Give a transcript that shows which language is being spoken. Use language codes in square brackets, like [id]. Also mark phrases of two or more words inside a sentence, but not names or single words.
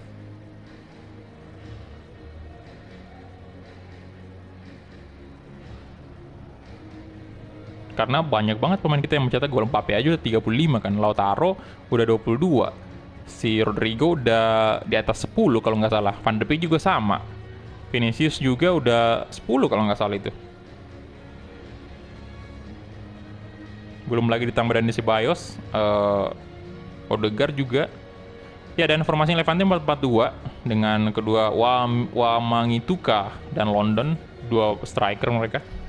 [id] Karena banyak banget pemain kita yang mencetak gol. Mbappe aja udah 35 kan, Lautaro udah 22. Si Rodrigo udah di atas 10 kalau nggak salah. Van de Beek juga sama. Vinicius juga udah 10 kalau nggak salah itu. Belum lagi ditambah Dani Ceballos, Odegaard juga. Ya, dan formasi Levante 4-4-2 dengan kedua Wamangituka dan London, 2 striker mereka.